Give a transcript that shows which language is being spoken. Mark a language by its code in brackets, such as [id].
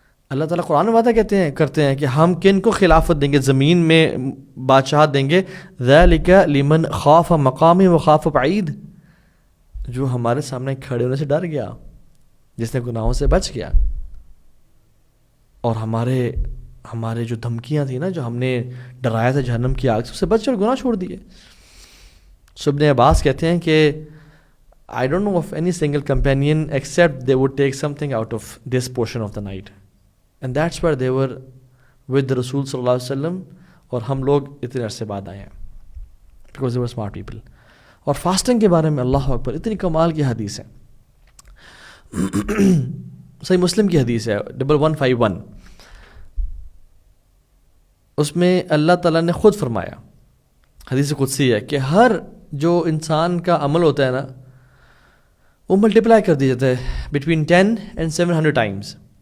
[ur] اللہ تعالیٰ قرآن میں وعدہ کرتے ہیں کہ ہم کن کو خلافت دیں گے، زمین میں بادشاہت دیں گے، [ar] ذالک لمن خاف مقامی و خاف وعید، [ur] جو ہمارے سامنے کھڑے ہونے سے ڈر گیا، جس نے گناہوں سے بچ گیا، اور ہمارے جو دھمکیاں تھیں نا، جو ہم نے ڈرایا تھا جہنم کی آگ سے، اس سے بچ کر گناہ چھوڑ دیے۔ ابن عباس کہتے ہیں کہ [en] I don't know of any single companion except they would take something out of this portion of the night. And that's where they were with the Rasul sallallahu alaihi wasallam, [ur] اور ہم لوگ اتنے عرصے بعد آئے ہیں [en] because they were smart people. [ur] اور fasting کے بارے میں اللہ اکبر اتنی کمال کی حدیث ہے، صحیح مسلم کی حدیث ہے 1151، اس میں اللہ تعالیٰ نے خود فرمایا، حدیث قدسی ہے، کہ ہر جو انسان کا عمل ہوتا ہے نا، وہ ملٹیپلائی کر دیا جاتا ہے بٹوین 10 and 700 ٹائمز،